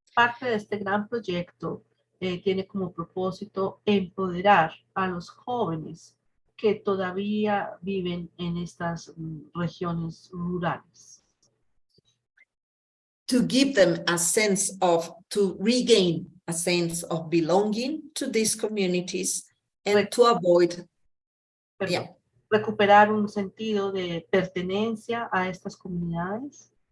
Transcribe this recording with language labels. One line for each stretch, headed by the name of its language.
Spanish: Parte de este gran proyecto tiene como propósito empoderar a los jóvenes que todavía viven en estas regiones rurales.
English: To give them a sense of, to regain a sense of belonging to these communities and to avoid,
Spanish: recuperar un sentido de pertenencia a estas comunidades.